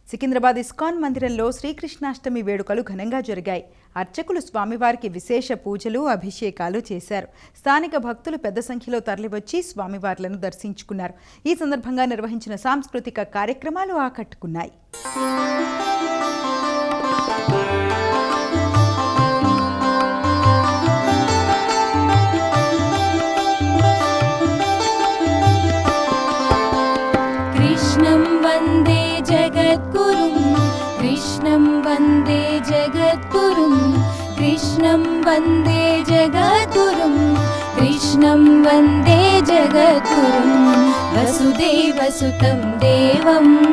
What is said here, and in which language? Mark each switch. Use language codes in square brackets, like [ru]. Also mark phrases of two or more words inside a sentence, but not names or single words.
[te] సికింద్రాబాద్ ఇస్కాన్ మందిరంలో శ్రీకృష్ణాష్టమి వేడుకలు ఘనంగా జరిగాయి. అర్చకులు స్వామివారికి విశేష పూజలు, అభిషేకాలు చేశారు. స్థానిక భక్తులు పెద్ద సంఖ్యలో తరలివచ్చి స్వామివార్లను దర్శించుకున్నారు. ఈ సందర్భంగా నిర్వహించిన సాంస్కృతిక కార్యక్రమాలు ఆకట్టుకున్నాయి. [sa] कृष्णं वन्दे जगद्गुरुं कृष्णं वन्दे जगद्गुरुं कृष्णं वन्दे जगद्गुरुं कृष्णं वन्दे जगद्गुरुं वसुदेवसुतं देवं